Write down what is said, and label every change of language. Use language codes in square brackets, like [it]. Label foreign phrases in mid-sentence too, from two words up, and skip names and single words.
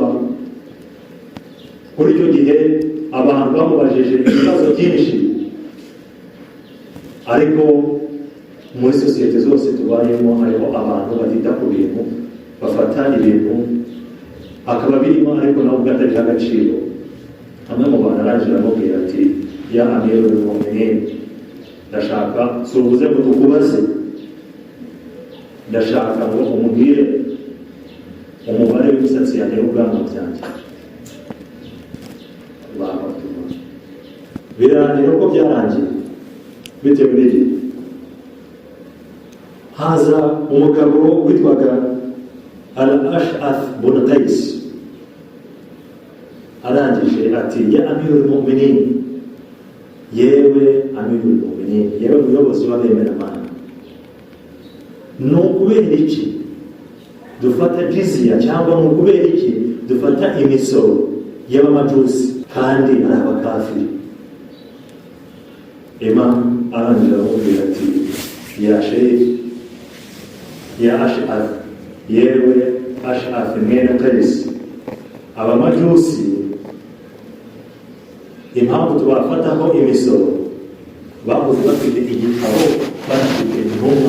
[rw] Kuri icyo gihe abantu bamubajije ibibazo byinshi, ariko muri sosiyete zose tubayemo hariho abantu batita ku bintu, bafata ibintu akaba birimo ariko nabo ubwo atabiha agaciro. amwe mu bantu arangije aramubwira ati [ar] يا أمير المؤمنين, [rw] ndashaka subuze ngo tukubaze, ndashaka ngo umubwire umubare w'imisatsi yanjye n'ubwanwa byanjye. Birangira uko byarangiye bitewe n'igihe. Haza umugabo witwaga Al-Ash'ath bin Qais, arangije ati [ar] يا أمير المؤمنين, [rw] yewe amirul mu'minin, yewe muyobozi w'abemeramana, ni ukubera iki dufata jizya, cyangwa ni ukubera iki dufata imisoro y'abamajusi kandi ari abakafiri? Imam arangije aramubwira ati [ar] يا شيخ، يا أشعث, [rw] yewe Ash'ath mwene Qais, abamajusi impamvu tubafataho imisoro, bahoze bafite igitabo, banafite intumwa.